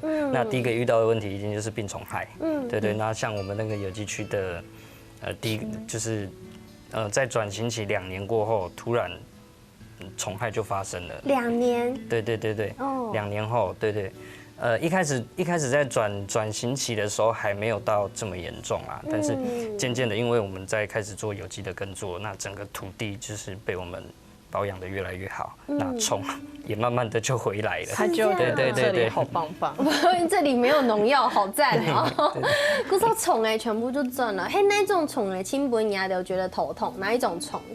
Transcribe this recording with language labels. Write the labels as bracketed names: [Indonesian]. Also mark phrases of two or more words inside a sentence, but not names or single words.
[Chinese] 那第一個遇到的問題一定就是病蟲害。對對，那像我們那個有機區的，第一就是在轉型期2年過後，突然蟲害就發生了。2年？對對對對，2年後，對對。一開始在轉型期的時候還沒有到這麼嚴重啊，但是漸漸的，因為我們在開始做有機的耕作，那整個土地就是被我們保养的越来越好，那虫也慢慢的就回来了。它就对这里好棒棒，这里没有农药，好赞哦。可是虫全部就正了。嘿，那种虫亲本牙的觉得头痛，哪一种虫？